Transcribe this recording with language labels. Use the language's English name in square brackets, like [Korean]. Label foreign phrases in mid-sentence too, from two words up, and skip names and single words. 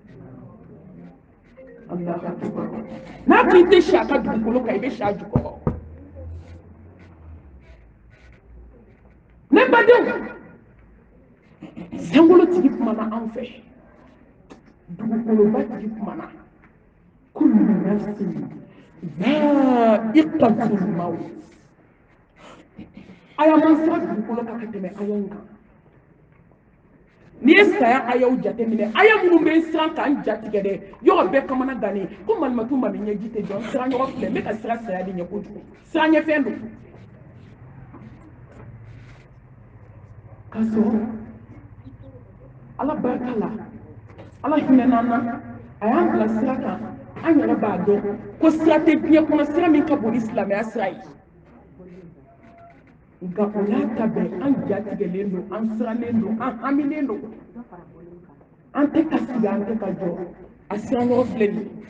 [Bambara] n'a k'i tɛ si a ka dugukolo kan i bɛ si a jukɔrɔ ne badenw sankolo tigi kumana anw fɛ dugukoloba tigi kumana [Arabic] كل نفس ذائقة الموت [Bambara] aya man sira dugukolo kan ka tɛmɛ ayaw kan n'i ye saya ayaw jateminɛ aya minnu bɛ siran k'an jatigɛ dɛ yɔrɔ bɛɛ kamana gannen ko malimatu mali ɲɛji tɛ jɔ siran ɲɔgɔn filɛ n bɛ ka sira saya de ɲɛ kojugu siran ɲɛfɛn don k'a sɔrɔ ala barika la ala hinɛna na a y'an bila sira kan an yɛrɛ b'a dɔn ko sira tɛ diɲɛ kɔnɔ sira min ka bon ni silamɛya sira ye nka o y'a ta bɛn an jatigɛlen don an sirannen don an hamilen don an tɛ ka sigi an tɛ ka jɔ a siran ɲɔgɔn filɛ nin